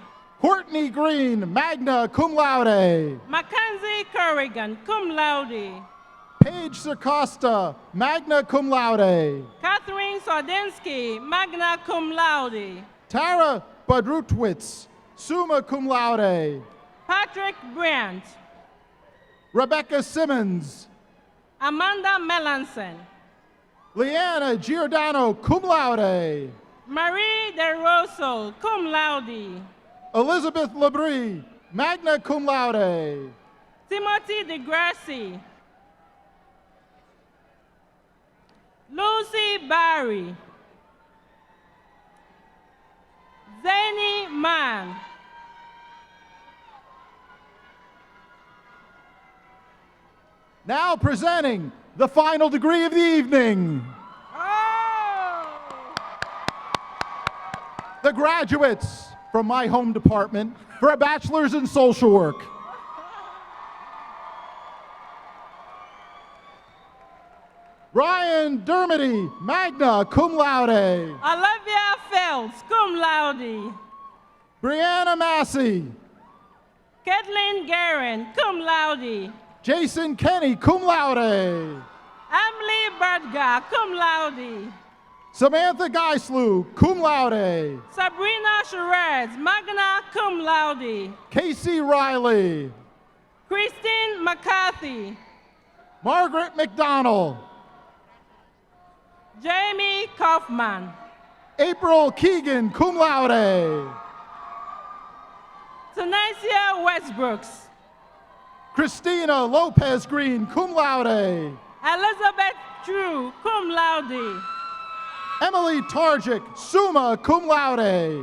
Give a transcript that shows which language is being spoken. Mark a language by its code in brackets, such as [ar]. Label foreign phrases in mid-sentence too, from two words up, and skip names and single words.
[en] Courtney Green, [la] magna cum laude. [en] Mackenzie Corrigan, [la] cum laude. [en] Paige Circosta, [la] magna cum laude. [en] Catherine Sardinsky, [la] magna cum laude. [en] Tara Budrutwitz, [la] summa cum laude. [en] Patrick Brandt. Rebecca Simmons. Amanda Melanson. Leanna Giordano, [la] cum laude. [en] Marie De Rosso, [la] cum laude. [en] Elizabeth Labrie, [la] magna cum laude. [en] Timothy DeGrassi. Lucy Barry. Zany Mann. Now presenting the final degree of the evening. The graduates from my home department for a bachelor's in social work. Ryan Dermody, [la] magna cum laude. [en] Olivia Phelps, [la] cum laude. [en] Brianna Massey. Kathleen Guerin, [la] cum laude. [en] Jason Kenny, [la] cum laude. [en] Emily Bertga, [la] cum laude. [en] Samantha Geislu, [la] cum laude. [en] Sabrina Sherez, [la] magna cum laude. [en] Casey Riley. Christine McCarthy. Margaret McDonald. Jamie Kaufman. April Keegan, [la] cum laude. [en] Tanisha Westbrooks. Christina Lopez Green, [la] cum laude. [en] Elizabeth Drew, [la] cum laude. [en] Emily Targic, [la] summa cum laude.